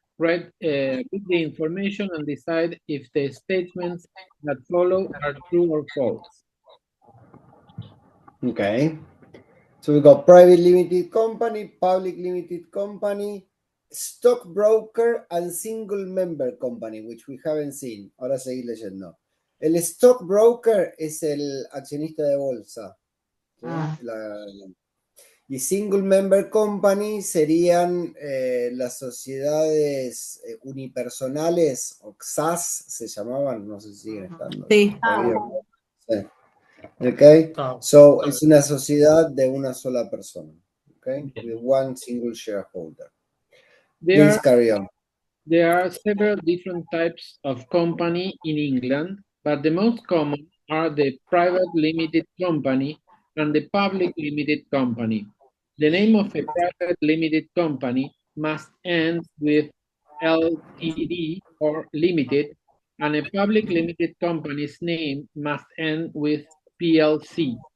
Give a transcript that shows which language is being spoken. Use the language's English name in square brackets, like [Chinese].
[English] Read the information and decide if the statements that follow are true or false. Okay. So we got private limited company, public limited company, stockbroker, and single member company, which we haven't seen. [Spanish] Ahora seguir leyendo. El stockbroker es el accionista de bolsa. ¿Sí? Y single member company serían las sociedades unipersonales, o XAS se llamaban, no sé si siguen estando. Sí. Sí. [English] Okay, so [Spanish] es una sociedad de una sola persona. [English] Okay, with one single shareholder. Please carry on. There are several different types of company in England, but the most common are the private limited company and the public limited company. The name of a private limited company must end with LTD or limited, and a public limited company's name must end with PLC.